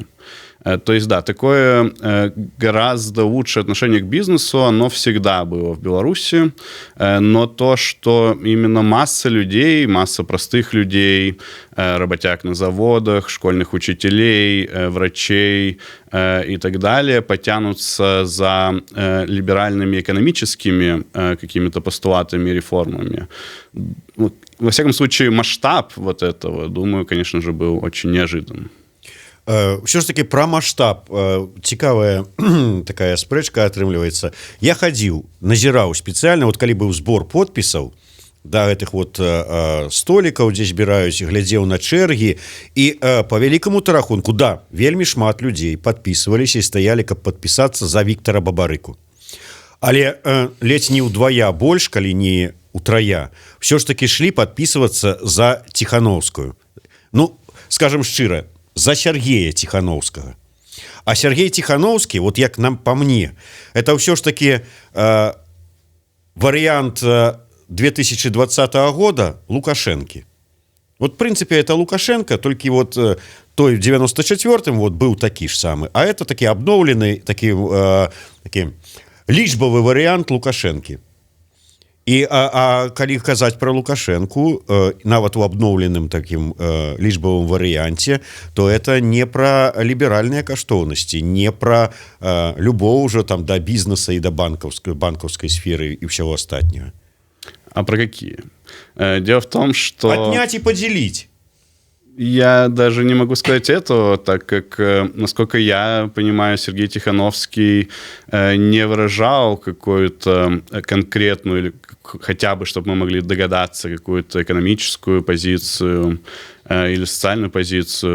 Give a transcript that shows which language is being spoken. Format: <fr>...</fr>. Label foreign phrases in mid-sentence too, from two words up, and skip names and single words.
<ru>То есть, да, такое гораздо лучшее отношение к бизнесу, оно всегда было в Беларуси, но то, что именно масса людей, масса простых людей, работяг на заводах, школьных учителей, врачей и так далее потянутся за либеральными экономическими какими-то постулатами и реформами. Во всяком случае, масштаб вот этого, думаю, конечно же, был очень неожиданным. Все ж таки</ru> <be>пра маштаб цікавая такая спрэчка атрымліваецца. Я хадзіў, назіраў спецыяльна, вот калі быў збор подпісаў да гэтых вот столікаў, дзе збіраюць, глядзеў на чэргі, і по вялікаму рахунку, да, вельмі шмат людзей падпісваліся і стаялі, каб падпісацца за Віктара Бабарыку. Але ледзь не ўдвая больш, калі не утрая,</be> <ru>все ж таки</ru> <be>шлі падпісвацца за Ціхановскую.</be> <ru>Ну, скажем шчыра, за Сергея Тихановского. А Сергей Тихановский, вот як нам по мне, это все ж таки вариант 2020 года Лукашенки. Вот в принципе это Лукашенко, только вот той в 94-м вот был такой же самый, а это таки обновленный, таки лічбовый вариант Лукашенки.</ru> <be>І калі казаць пра Лукашэнку, нават у абноўленым такім лічбавым варыянце,</be> <ru>то это</ru> <be>не пра ліберальныя каштоўнасці, не пра любоў ужо там да бізнеса і да банкаўскай сферы і ўсяго астатняга.</be> <ru>А про какие? Дело в том, что... Отнять и поделить. Я даже не могу сказать этого, так как, насколько я понимаю, Сергей Тихановский не выражал какую-то конкретную, или хотя бы, чтобы мы могли догадаться, какую-то экономическую позицию или социальную позицию.</ru>